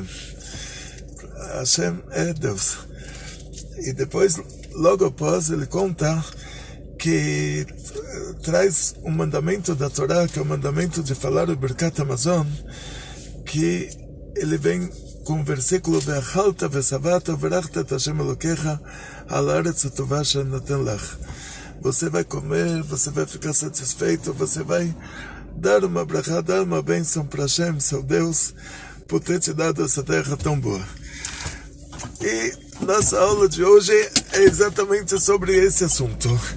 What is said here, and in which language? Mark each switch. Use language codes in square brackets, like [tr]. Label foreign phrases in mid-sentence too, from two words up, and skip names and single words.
[pt] Hashem é Deus. E depois, logo após, ele conta que traz um mandamento da Torá, que é o mandamento de falar o [he] ברכת המזון, [pt] que ele vem com o versículo [he] ואכלת ושבעת וברכת את השם אלהיך על הארץ הטובה אשר נתן לך. [pt] Você vai comer, você vai ficar satisfeito, você vai dar uma brachá, dar uma bênção para Hashem, seu Deus, por ter te dado essa terra tão boa. E nossa aula de hoje é exatamente sobre esse assunto.